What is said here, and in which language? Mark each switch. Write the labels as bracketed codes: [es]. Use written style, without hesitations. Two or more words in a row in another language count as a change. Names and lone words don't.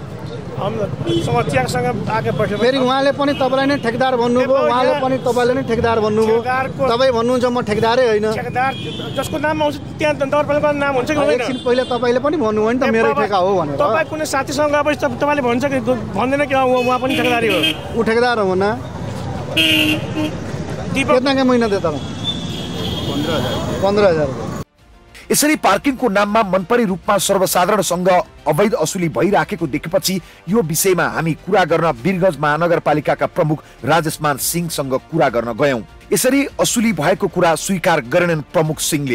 [ne] फेरि उहाँले पनि तपाईँलाई नै ठेकेदार भन्नुभयो, उहाँले पनि तपाईँले नै ठेकेदार भन्नुभयो। तपाईँ भन्नुहुन्छ म ठेकेदारै होइन। ठेकेदार जसको नाम आउँछ त्यहाँ नगरपालिकाको नाम हुन्छ कि हुँदैन? एकछिन पहिले तपाईँले पनि भन्नुभयो नि त मेरो ठेका हो भनेर। तपाईँ कुनै साथीसँग गएपछि तपाईँले भन्छ कि भन्दैन कि उहाँ पनि ठेकेदारी हो? ऊ ठेकेदार हो न। [hi] कितना के महीना देता हूँ? 15,000। [ne] यसरी पार्किङको नाममा मनपरी रूपमा सर्वसाधारणसँग अवैध असुली भइराखेको देखेपछि यो विषयमा हामी कुरा गर्न वीरगञ्ज महानगरपालिकाका प्रमुख राजेशमान सिंहसँग कुरा गर्न गयौं। यसरी असुली भएको कुरा स्वीकार गरेनन् प्रमुख सिंहले।